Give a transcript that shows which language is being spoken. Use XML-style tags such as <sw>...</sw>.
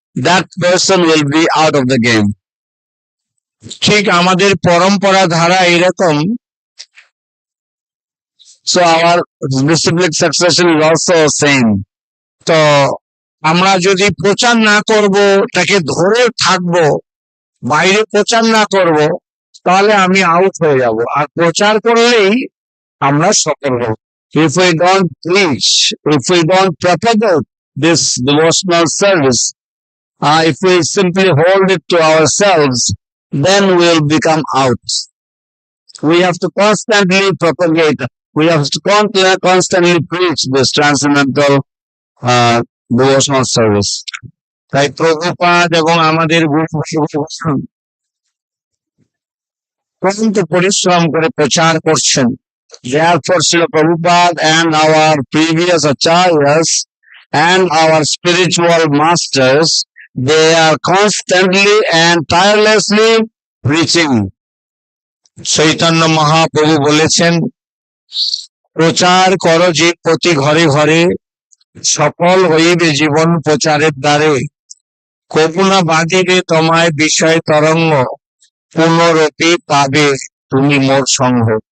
<en>That person will be out of the game.</en> <bn>ঠিক আমাদের পরম্পরা ধারা এরকম।</bn> <en>So our disciplic succession is also same.</en> <bn>তো আমরা যদি প্রচার না করব, তাকে ধরে থাকবো, বাইরে প্রচার না করব, তাহলে আমি আউট হয়ে যাব। আর প্রচার করলেই আমরা সফল হব।</bn> <en>If we don't preach, if we don't propagate this devotional service, if we simply hold it to ourselves, then we'll become out. We have to constantly propagate, we have to constantly preach this transcendental devotional service.</en> <bn>তাই প্রভুপাদ এবং আমাদের গুরু অত্যন্ত পরিশ্রম করে প্রচার করছেন।</bn> <en>Therefore, Srila Prabhupada and our previous acharyas and our spiritual masters, they are constantly and tirelessly preaching.</en> <bn>Chaitanya Mahaprabhu বলেছেন, প্রচার করো যে প্রতি ঘরে ঘরে, সফল হইবে জীবন প্রচারের দ্বারে, কবু না বাঁধিবে তোমায় বিষয় তরঙ্গ, পুনরপি পাবে তুমি মোর সঙ্গ।</bn>